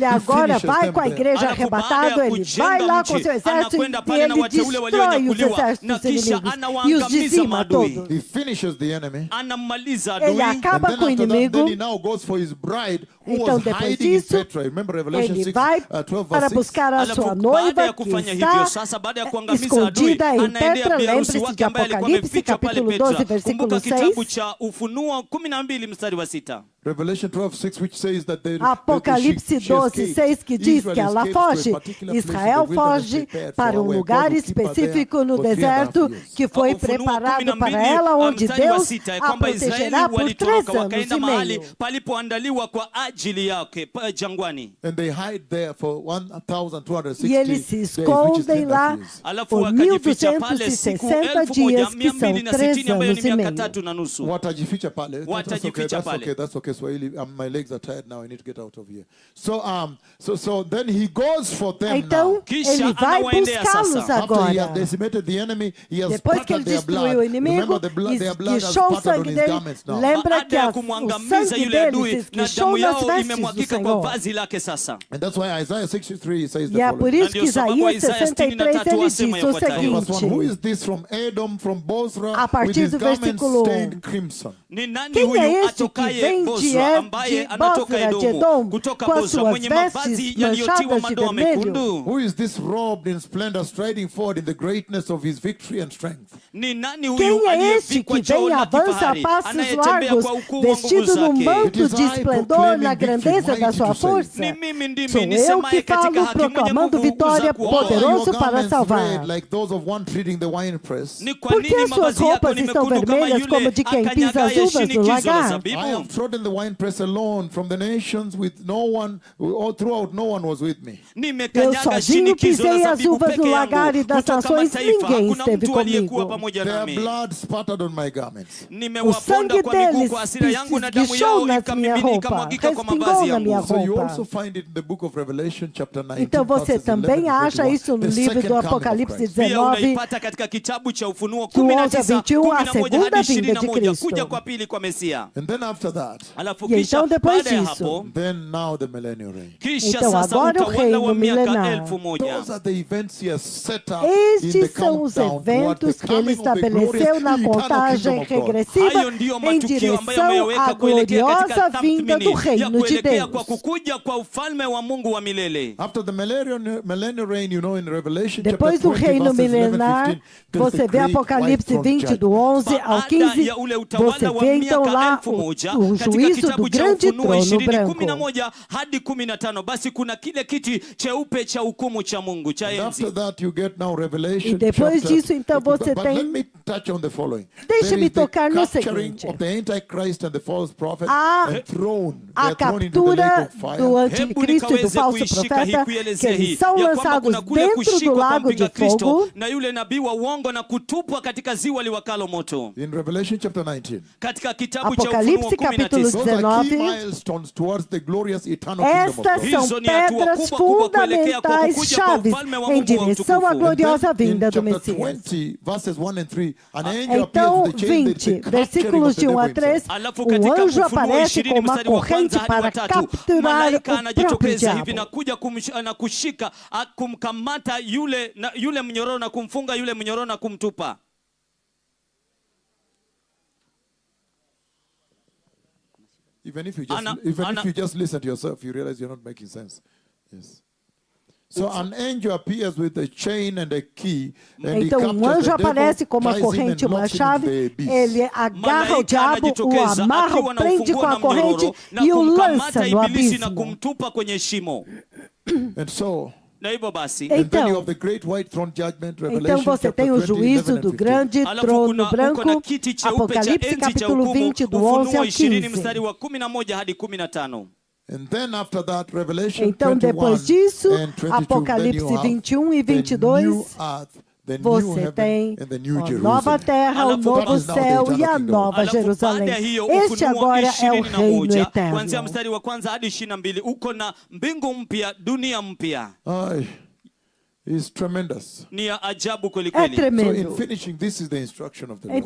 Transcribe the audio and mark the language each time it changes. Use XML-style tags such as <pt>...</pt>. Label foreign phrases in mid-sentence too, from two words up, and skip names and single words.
<pt>agora</pt> <en>finishes</en> <pt>vai</pt> <en>them</en> <pt>com a</pt> <en>there.</en> <pt>igreja arrebatado, ele vai lá com seu exército e ele destrói os exércitos inimigos e os dizima todos.</pt> <en>He finishes the enemy.</en> <sw>Anamaliza</sw> <pt>Ele</pt> <sw>adui.</sw> <pt>acaba com o</pt> <en>Then</en> <pt>inimigo.</pt> <en>he now goes for his bride who</en> <pt>Então</pt> <en>was</en> <pt>depois</pt> <en>hiding in</en> <pt>disso,</pt> <en>Petra. Remember Revelation</en> <pt>ele</pt> <en>6,</en> <pt>vai</pt> <en>12</en> <pt>para</pt> <en>verse 6?</en> <pt>buscar a sua noiva que está escondida em Petra. Lembre-se de Apocalipse, capítulo 12, versículo 6.</pt> <sw>Kitabu cha Ufunuo 12 mstari wa 6.</sw> <en>Revelation 12:6, which says that</en> <pt>Apocalipse 12:6, que diz que ela foge. Israel foge para um lugar específico no deserto que foi preparado para ela, onde Deus a protegerá por 3 anos e meio.</pt> <sw>Palipoandaliwa kwa ajili yake jangwani.</sw> <en>And they hide there for 1,260</en> <pt>E eles se escondem lá por 1.260 dias, que são 3 anos e meio.</pt> <sw>Watajificha pale. Watajificha pale.</sw> <en>That's okay. Swahili, my legs are tired now. I need to get out of here. So then he goes for them</en> <pt>Então,</pt> <en>now.</en> <pt>ele vai buscá-los</pt> <en>After</en> <pt>agora.</pt> <en>he has decimated the enemy, he has</en> <pt>Depois que ele</pt> <en>spattered their</en> <pt>destruiu</pt> <en>blood.</en> <pt>o inimigo,</pt> <en>Their blood has</en> <pt>esguichou o</pt> <en>spattered on</en> <pt>sangue</pt> <en>his</en> <pt>dele. garments now. Lembra que</pt> <sw>Baada ya</sw> <pt>o</pt> <sw>kumwangamiza</sw> <pt>sangue</pt> <sw>yule adui</sw> <pt>deles</pt> <sw>na</sw> <pt>esguichou</pt> <sw>damu</sw> <pt>nas</pt> <sw>yao</sw> <pt>vestes do</pt> <sw>imemwagika kwa</sw> <pt>Senhor.</pt> <sw>vazi lake sasa.</sw> <en>And that's why Isaiah 63 says</en> <pt>E</pt> <en>the</en> <pt>é</pt> <en>following.</en> <pt>por isso que</pt> <sw>Ndio sababu</sw> <pt>Isaías</pt> <en>Isaiah</en> <pt>63 ele</pt> <en>63</en> <pt>diz</pt> <sw>asema</sw> <pt>o</pt> <sw>yafuatayo.</sw> <en>Verse 1, who</en> <pt>seguinte:</pt> <en>is this from Edom, from Bosra,</en> <pt>A partir</pt> <en>with his</en> <pt>do</pt> <en>garments</en> <pt>versículo</pt> <en>stained crimson?</en> <sw>Ni nani</sw> <pt>Quem</pt> <sw>huyu</sw> <pt>é este que</pt> <sw>atokaye</sw> <pt>vem</pt> <sw>Bosra ambaye</sw> <pt>de</pt> <sw>anatoka</sw> <pt>Bosra de Edomu Edom</pt> <sw>kutoka</sw> <pt>com as</pt> <sw>Bosra</sw> <pt>suas</pt> <sw>mwenye mavazi</sw> <pt>vestes</pt> <sw>yaliyotiwa</sw> <pt>manchadas de</pt> <sw>madoa</sw> <pt>vermelho?</pt> <sw>mekundu?</sw> <en>Who is this robed in splendor, striding forward in the greatness of his victory and strength?</en> <sw>Ni nani</sw> <pt>Quem</pt> <sw>huyu</sw> <pt>é este</pt> <sw>aliyevikwa</sw> <pt>que</pt> <sw>cheo</sw> <pt>vem e</pt> <sw>na</sw> <pt>avança a</pt> <sw>kifahari</sw> <pt>passos</pt> <sw>anayetembea</sw> <pt>largos,</pt> <sw>kwa ukuu wa nguvu</sw> <pt>vestido num</pt> <sw>zake?</sw> <pt>manto de esplendor na grandeza da sua força?</pt> <sw>Ni mimi ndimi</sw> <pt>Sou eu</pt> <sw>nisemaye</sw> <pt>que</pt> <sw>katika</sw> <pt>falo,</pt> <sw>haki mwenye</sw> <pt>proclamando</pt> <sw>nguvu</sw> <pt>vitória,</pt> <sw>za kuokoa.</sw> <pt>poderoso</pt> <en>Your</en> <pt>para</pt> <en>garments</en> <pt>salvar.</pt> <en>red like those of one treading the winepress.</en> <sw>Ni kwa</sw> <pt>Por que</pt> <sw>nini</sw> <pt>suas</pt> <sw>mavazi yako</sw> <pt>roupas</pt> <sw>ni</sw> <pt>estão</pt> <sw>mekundu kama</sw> <pt>vermelhas como</pt> <sw>yule</sw> <pt>de quem pisa as</pt> <sw>akanyagaye</sw> <pt>uvas do</pt> <sw>shinikizo la</sw> <pt>lagar?</pt> <en>I</en> <sw>zabibu?</sw> <en>have trodden the winepress alone from the nations with no one, all throughout no one was with me.</en> <pt>Eu</pt> <sw>Nimekanyaga</sw> <pt>sozinho</pt> <sw>shinikizo la</sw> <pt>pisei as</pt> <sw>zabibu</sw> <pt>uvas</pt> <sw>peke</sw> <pt>no lagar e</pt> <sw>yangu.</sw> <pt>das</pt> <sw>Kutoka</sw> <pt>nações</pt> <sw>mataifa</sw> <pt>ninguém</pt> <sw>hakuna</sw> <pt>esteve</pt> <sw>mtu aliyekuwa</sw> <pt>comigo.</pt> <sw>pamoja</sw> <en>Their</en> <sw>nami.</sw> <en>blood spattered on my garments.</en> <pt>O</pt> <sw>Nimewaponda</sw> <pt>sangue</pt> <sw>kwa miguu</sw> <pt>deles</pt> <sw>kwa hasira yangu na damu</sw> <pt>esguichou</pt> <sw>yao</sw> <pt>nas minha</pt> <sw>ikamimini</sw> <pt>roupa,</pt> <sw>ikamwagika kwa</sw> <pt>respingou</pt> <sw>mavazi</sw> <pt>na minha</pt> <sw>yangu.</sw> <en>So you</en> <pt>roupa.</pt> <en>also find it in the book of Revelation chapter 19.</en> <pt>Então você</pt> <en>verses 11</en> <pt>também</pt> <en>and</en> <pt>acha</pt> <en>21,</en> <pt>isso no</pt> <en>the</en> <pt>livro</pt> <en>second</en> <pt>do</pt> <en>coming of</en> <pt>Apocalipse</pt> <en>Christ.</en> <sw>Pia</sw> <pt>19,</pt> <sw>unaipata katika kitabu cha Ufunuo</sw> <pt>do 11 a</pt> <sw>19,</sw> <pt>21, a</pt> <sw>11</sw> <pt>segunda</pt> <sw>hadi</sw> <pt>vinda de</pt> <sw>21,</sw> <pt>Cristo.</pt> <sw>kuja kwa pili kwa Mesia.</sw> <en>And then after that,</en> <sw>Alafu</sw> <pt>E</pt> <sw>kisha</sw> <pt>então, depois</pt> <sw>baada ya</sw> <pt>disso,</pt> <sw>hapo,</sw> <en>then now the millennial reign.</en> <sw>kisha</sw> <pt>Então,</pt> <sw>sasa</sw> <pt>agora o</pt> <sw>utawala</sw> <pt>reino</pt> <sw>wa miaka</sw> <pt>milenar.</pt> <sw>1000.</sw> <en>Those are the events he has set up in the</en> <pt>Estes são os</pt> <en>countdown towards</en> <pt>eventos</pt> <en>the</en> <pt>que ele</pt> <en>coming of the</en> <pt>estabeleceu</pt> <en>glorious</en> <pt>na</pt> <en>eternal</en> <pt>contagem</pt> <en>kingdom of God.</en> <pt>regressiva</pt> <sw>Hayo ndiyo</sw> <pt>em</pt> <sw>matukio ambayo</sw> <pt>direção</pt> <sw>ameyaweka</sw> <pt>à</pt> <sw>kuelekea katika</sw> <pt>gloriosa vinda do</pt> <sw>tathmini ya</sw> <pt>reino de</pt> <sw>kuelekea kwa</sw> <pt>Deus.</pt> <sw>kukuja kwa ufalme wa Mungu wa milele.</sw> <en>After the millennial reign, you know, in Revelation</en> <pt>Depois</pt> <en>chapter</en> <pt>do</pt> <en>20,</en> <pt>reino</pt> <en>verses 11,</en> <pt>milenar,</pt> <en>15, there's</en> <pt>você</pt> <en>the</en> <pt>vê</pt> <en>great</en> <pt>Apocalipse</pt> <en>white throne</en> <pt>20, do</pt> <en>judgment.</en> <pt>11 ao</pt> <sw>Baada</sw> <pt>15,</pt> <sw>ya ule utawala</sw> <pt>você</pt> <sw>wa</sw> <pt>vê então</pt> <sw>miaka</sw> <pt>lá</pt> <sw>1000</sw> <pt>o</pt> <sw>katika</sw> <pt>juízo do</pt> <sw>kitabu cha</sw> <pt>grande</pt> <sw>Ufunuo</sw> <pt>trono</pt> <sw>20,</sw> <pt>branco.</pt> <sw>11 hadi 15, basi kuna kile kiti cheupe cha hukumu cha Mungu cha</sw> <en>And after</en> <sw>enzi.</sw> <en>that, you get now Revelation</en> <pt>E depois</pt> <en>chapter,</en> <pt>disso, então, você</pt> <en>but</en> <pt>tem-</pt> <en>let me touch on the following.</en> <pt>Deixa-me</pt> <en>There is the</en> <pt>tocar no</pt> <en>capturing</en> <pt>seguinte.</pt> <en>of the Antichrist and the false prophet</en> <pt>Há</pt> <en>and thrown. They</en> <pt>a</pt> <en>are thrown into the lake</en> <pt>captura</pt> <en>of fire.</en> <pt>do</pt> <sw>Hebu</sw> <pt>anticristo e do</pt> <sw>nikaweze</sw> <pt>falso</pt> <sw>kuishika hii</sw> <pt>profeta, que</pt> <sw>kuielezea hii</sw> <pt>eles são</pt> <sw>ya kwamba</sw> <pt>lançados</pt> <sw>kuna kule</sw> <pt>dentro do</pt> <sw>kushikwa kwa</sw> <pt>lago de</pt> <sw>mpinga Kristo</sw> <pt>fogo.</pt> <sw>na yule nabii wa uongo na kutupwa katika ziwa liwakalo moto.</sw> <en>In Revelation chapter 19.</en> <sw>Katika kitabu cha</sw> <pt>Apocalipse</pt> <sw>Ufunuo</sw> <pt>capítulo 19.</pt> <en>Those are key</en> <sw>19.</sw> <en>milestones towards the glorious eternal kingdom of</en> <pt>Estas</pt> <en>God.</en> <pt>são</pt> <sw>Hizo ni hatua</sw> <pt>pedras</pt> <sw>kubwa kubwa kuelekea kwa</sw> <pt>fundamentais,</pt> <sw>kukuja kwa</sw> <pt>chaves,</pt> <sw>ufalme wa</sw> <pt>em</pt> <sw>Mungu wa</sw> <pt>direção à</pt> <sw>utukufu.</sw> <en>And</en> <pt>gloriosa</pt> <en>then in</en> <pt>vinda do</pt> <en>chapter</en> <pt>Messias.</pt> <en>20, verses 1 and 3, an angel appears</en> <pt>Então,</pt> <en>with a chain, the</en> <pt>20,</pt> <en>capturing</en> <pt>versículos</pt> <en>of the</en> <pt>de 1</pt> <en>devil</en> <pt>a 3,</pt> <en>himself.</en> <sw>Alafu</sw> <pt>o</pt> <sw>katika</sw> <pt>anjo</pt> <sw>Ufunuo</sw> <pt>aparece</pt> <sw>20</sw> <pt>com uma</pt> <sw>mstari wa</sw> <pt>corrente</pt> <sw>kwanza hadi</sw> <pt>para</pt> <sw>wa tatu,</sw> <pt>capturar</pt> <sw>malaika</sw> <pt>o próprio</pt> <sw>anajitokeza hivi na</sw> <pt>diabo.</pt> <sw>kuja na kushika kumkamata yule mnyororo na kumfunga yule mnyororo na kumtupa.</sw> <en>Even if you just listen to yourself, you realize you're not making sense. Yes. So an angel appears with a chain and a key, and he</en> <pt>Então,</pt> <en>captures</en> <pt>um anjo</pt> <en>the</en> <pt>aparece</pt> <en>devil,</en> <pt>com uma</pt> <en>ties him</en> <pt>corrente e</pt> <en>and</en> <pt>uma</pt> <en>locks him in</en> <pt>chave,</pt> <en>the abyss.</en> <pt>ele agarra o</pt> <sw>Malaika</sw> <pt>diabo, o</pt> <sw>anajitokeza</sw> <pt>amarra,</pt> <sw>akiwa</sw> <pt>o</pt> <sw>na</sw> <pt>prende</pt> <sw>ufunguo</sw> <pt>com</pt> <sw>na</sw> <pt>a corrente</pt> <sw>mnyororo na</sw> <pt>e o lança</pt> <sw>kumkamata</sw> <pt>no</pt> <sw>ibilisi na</sw> <pt>abismo.</pt> <sw>kumtupa kwenye shimo.</sw> <en>And so,</en> <sw>Na hivyo basi,</sw> <en>and then you</en> <pt>Então,</pt> <en>have the great white throne judgment,</en> <pt>então</pt> <en>Revelation</en> <pt>você tem</pt> <en>chapter</en> <pt>o</pt> <en>20, 11</en> <pt>juízo</pt> <en>and</en> <pt>do</pt> <en>15.</en> <pt>grande</pt> <sw>alafu</sw> <pt>trono</pt> <sw>uko</sw> <pt>branco,</pt> <sw>na kiti cheupe cha</sw> <pt>Apocalipse</pt> <sw>enzi cha</sw> <pt>capítulo</pt> <sw>hukumu,</sw> <pt>20, do 11</pt> <sw>Ufunuo</sw> <pt>ao</pt> <sw>20</sw> <pt>15.</pt> <sw>mstari wa 11 hadi 15.</sw> <en>And then after that, Revelation</en> <pt>Então,</pt> <en>21</en> <pt>depois disso,</pt> <en>and 22,</en> <pt>Apocalipse</pt> <en>then you have</en> <pt>21 e</pt> <en>the</en> <pt>22,</pt> <en>new earth, the new</en> <pt>você</pt> <en>heaven,</en> <pt>tem</pt> <en>and the new</en> <pt>a nova</pt> <en>Jerusalem.</en> <pt>terra, o</pt> <sw>Alafu</sw> <pt>novo</pt> <en>that is now the</en> <pt>céu e a</pt> <en>eternal kingdom.</en> <pt>nova</pt> <sw>Alafu</sw> <pt>Jerusalém.</pt> <sw>baada ya hiyo</sw> <pt>Este</pt> <sw>Ufunuo</sw> <pt>agora é o reino</pt> <sw>21</sw> <pt>eterno.</pt> <sw>kuanzia mstari wa kwanza hadi 22 uko na mbingu mpya, dunia mpya.</sw> <en>Ay, it's tremendous.</en> <sw>Ni ya ajabu kweli</sw> <pt>É</pt> <sw>kweli.</sw> <en>So in</en> <pt>tremendo.</pt> <en>finishing, this is the instruction of the Lord.</en>